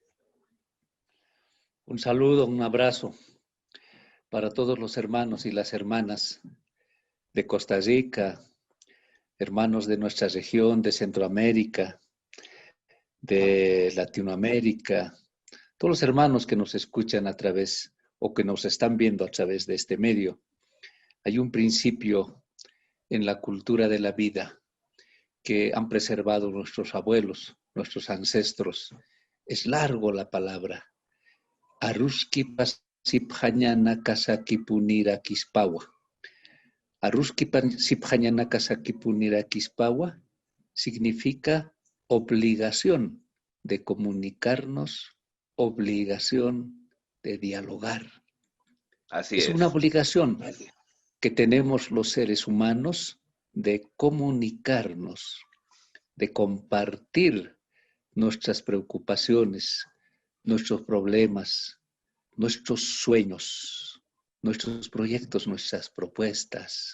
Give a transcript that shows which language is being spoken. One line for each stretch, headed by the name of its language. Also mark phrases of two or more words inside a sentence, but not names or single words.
Spanish: Un saludo, un abrazo para todos los hermanos y las hermanas de Costa Rica, hermanos de nuestra región, de Centroamérica, de Latinoamérica, todos los hermanos que nos escuchan a través o que nos están viendo a través de este medio. Hay un principio en la cultura de la vida que han preservado nuestros abuelos, nuestros ancestros. Es largo la palabra.
Aymara: Aruski pasiphañana kasakipunira kispawa. Aruski pasiphañana kasakipunira kispawa
Spanish: significa obligación de comunicarnos, obligación de dialogar. Así es. Es una obligación que tenemos los seres humanos de comunicarnos, de compartir nuestras preocupaciones, nuestros problemas, nuestros sueños, nuestros proyectos, nuestras propuestas.